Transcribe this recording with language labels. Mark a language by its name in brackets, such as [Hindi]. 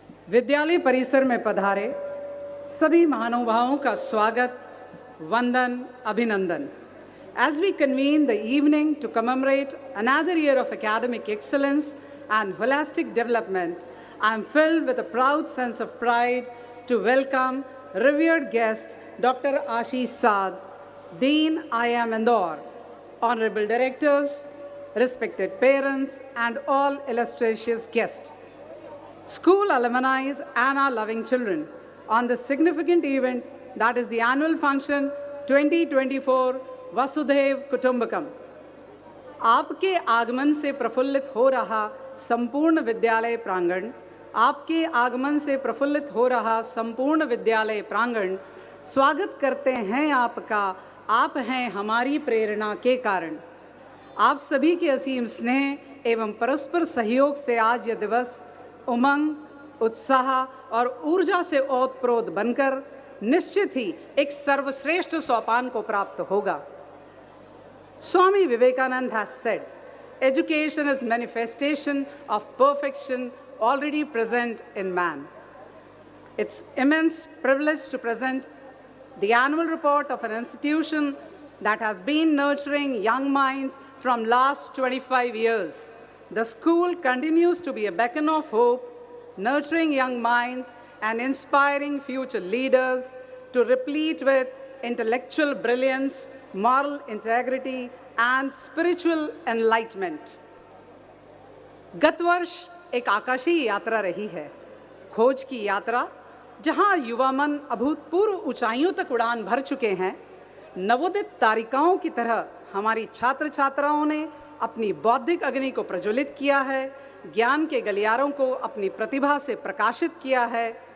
[Hindi] विद्यालय परिसर में पधारे सभी महानुभावों का स्वागत, वंदन, अभिनंदन. [English] As we convene the evening to commemorate another year of academic excellence and holistic development, I am filled with a proud sense of pride to welcome revered guest Dr. Ashish Saad, Dean IIM Indore, honorable directors, respected parents, and all illustrious guests, school alumni, and our loving children on this significant event that is the annual function 2024 Vasudhaiv Kutumbakam. [Hindi] आपके आगमन से प्रफुल्लित हो रहा संपूर्ण विद्यालय प्रांगण, आपके आगमन से प्रफुल्लित हो रहा संपूर्ण विद्यालय प्रांगण स्वागत करते हैं आपका. आप हैं हमारी प्रेरणा के कारण. आप सभी के असीम स्नेह एवं परस्पर सहयोग से आज यह दिवस उमंग, उत्साह और ऊर्जा से ओतप्रोत बनकर निश्चित ही एक सर्वश्रेष्ठ सोपान को प्राप्त होगा. [English] Swami Vivekananda has said, education is manifestation of perfection already present in man. It's immense privilege to present the annual report of an institution that has been nurturing young minds from last 25 years. The school continues to be a beacon of hope, nurturing young minds and inspiring future leaders to replete with intellectual brilliance, moral integrity, and spiritual enlightenment. [Hindi] गत वर्ष एक आकाशीय यात्रा रही है, खोज की यात्रा, जहां युवा मन अभूतपूर्व ऊंचाइयों तक उड़ान भर चुके हैं. नवोदित तारिकाओं की तरह हमारी छात्र छात्राओं ने अपनी बौद्धिक अग्नि को प्रज्वलित किया है, ज्ञान के गलियारों को अपनी प्रतिभा से प्रकाशित किया है.